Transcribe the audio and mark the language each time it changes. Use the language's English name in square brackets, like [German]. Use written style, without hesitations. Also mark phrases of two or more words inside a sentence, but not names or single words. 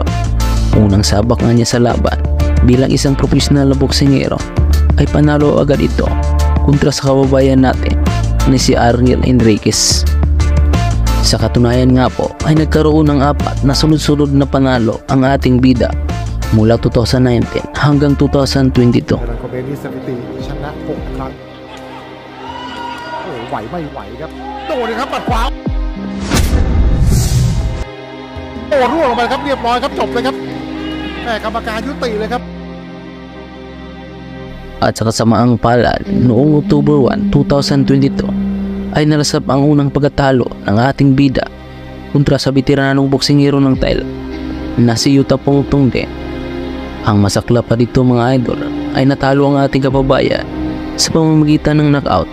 [Filipino] Unang sabak nga niya sa laban bilang isang profesional na boksingero ay panalo agad ito kontra sa kababayan natin na si Arniel Enriquez. Sa katunayan nga po ay nagkaroon ng 4 na sunod-sunod na panalo ang ating bida mula 2019 hanggang 2022. [Thai] ชนะ6 ครั้งโอ้ไหวไม่ไหวครับโดนเลยครับหมัดขวาโอ้ร่วงลงไปครับเรียบร้อยครับจบเลยครับกรรมการยุติเลยครับ [Filipino] At sa kasamaang palad, noong October 1, 2022 ay nalasap ang unang pagkatalo ng ating bida kontra sa veteranong boksingero ng Thailand na si Yuthapong Tungden. Ang masakla pa dito mga idol ay natalo ang ating kababayan sa pamamagitan ng knockout.